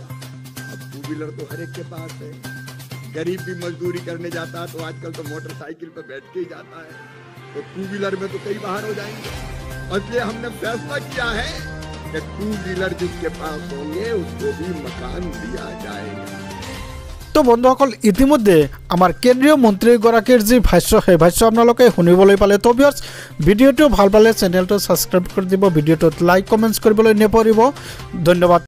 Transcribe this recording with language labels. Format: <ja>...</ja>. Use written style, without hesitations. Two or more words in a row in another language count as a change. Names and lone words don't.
<hi>अब 2 व्हीलर तो हर एक के पास है, गरीब भी मजदूरी करने जाता है तो आजकल तो मोटरसाइकिल पर बैठ के ही जाता है, तो 2 व्हीलर में तो कई बाहर हो जाएंगे। इसलिए हमने फैसला किया है कि 2 व्हीलर जिसके पास होंगे उसको भी मकान दिया जाएगा।</hi> <as>তো বন্ধুসকল, ইতিমধ্যে আমাৰ কেন্দ্ৰীয় মন্ত্ৰীগৰাকীৰ যি ভাষ্য, সেই ভাষ্য আপোনালোকে শুনিবলৈ পালে। তো ভিউয়াৰ্স, ভিডিঅ'টো ভাল পালে চেনেলটো ছাবস্ক্ৰাইব কৰি দিব, ভিডিঅ'টোত</as> <en>like comments</en> <as>কৰিবলৈ নপৰিব। ধন্যবাদ।</as>